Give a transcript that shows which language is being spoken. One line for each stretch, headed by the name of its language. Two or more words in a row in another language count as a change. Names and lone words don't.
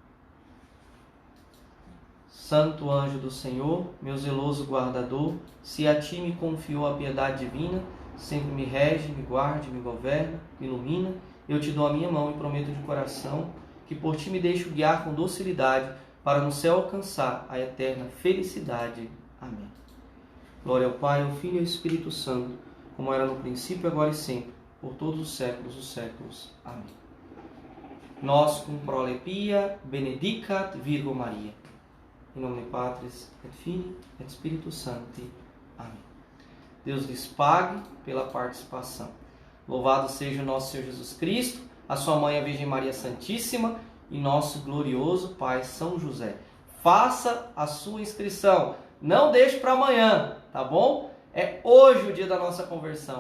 Portuguese: Santo anjo do Senhor, meu zeloso guardador, se a ti me confiou a piedade divina, sempre me rege, me guarde, me governa, me ilumina, eu te dou a minha mão e prometo de coração que por ti me deixo guiar com docilidade para no céu alcançar a eterna felicidade. Amém. Glória ao Pai, ao Filho e ao Espírito Santo, como era no princípio, agora e sempre, por todos os séculos dos séculos. Amém.
Latin: Nos cum prolepia benedicat Virgo Maria.
Portuguese: Em nome de
Latin: Patris, et Filii, et Spiritus Sancti.
Portuguese: Amém. Deus lhes pague pela participação. Louvado seja o nosso Senhor Jesus Cristo, a sua mãe, a Virgem Maria Santíssima, e nosso glorioso Pai São José. Faça a sua inscrição. Não deixe para amanhã, tá bom? É hoje o dia da nossa conversão.